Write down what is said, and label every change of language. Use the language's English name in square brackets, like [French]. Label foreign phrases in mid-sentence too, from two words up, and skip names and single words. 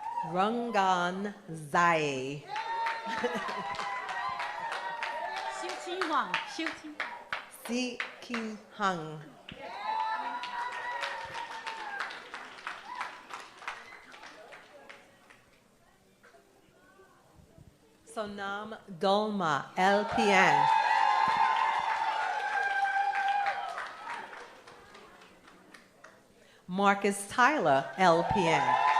[English] Rungan Zai. 修清王，修清。 Si King Hung. Sonam Dolma, LPN. Marcus Tyler, LPN.